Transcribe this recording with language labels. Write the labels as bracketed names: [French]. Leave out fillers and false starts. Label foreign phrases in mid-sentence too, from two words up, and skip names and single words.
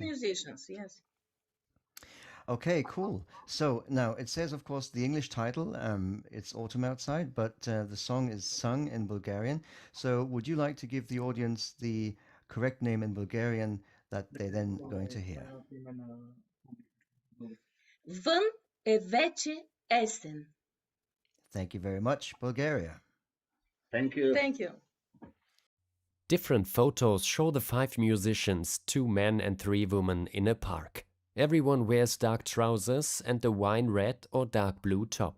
[English] musicians. Yes. Okay, cool. So now it says, of course, the English title. It's autumn outside, but the song is sung in Bulgarian. So, would you like to give the audience the correct name in Bulgarian that they're then going to hear? [Bulgarian] Вън е вече есен. [English] Thank you very much, Bulgaria. Thank you. Thank you. Different photos show the 5 musicians, 2 men and 3 women, in a park. Everyone wears dark trousers and a wine red or dark blue top.